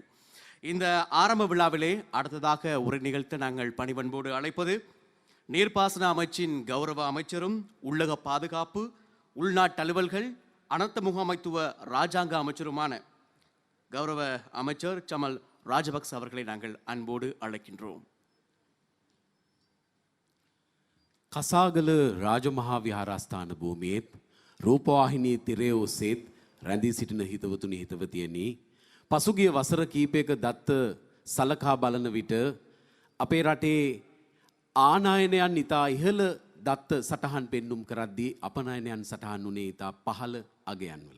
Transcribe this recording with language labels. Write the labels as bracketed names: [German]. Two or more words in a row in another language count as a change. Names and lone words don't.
[Tamil] இந்த ஆரம்ப விழாவிலே அடுத்ததாக உரை நிகழ்த்த நாங்கள் பணிவன்போடு அழைப்பது நீர்ப்பாசன அமைச்சின் கௌரவ அமைச்சரும் உள்ளக பாதுகாப்பு உள்நாட்டு அலுவல்கள் அனர்த்த முகாமைத்துவ இராஜாங்க அமைச்சருமான கௌரவ அமைச்சர் சமல் ராஜபக்ச அவர்களை நாங்கள் அன்போடு அழைக்கின்றோம். [Sinhala] කසාගල රාජමහා විහාරස්ථාන භූමියේත් රූපවාහිනී තිරය ඔස්සේත් රැඳී සිටින හිතවතුනි හිතවතියනි පසුගිය වසර කීපයක දත්ත සලකා බලන විට අපේ රටේ ආනයනයන් ඉතා ඉහළ දත්ත සටහන් පෙන්නුම් කරද්දී අපනයනයන් සටහන් වුණේ ඉතා පහළ අගයන්වල.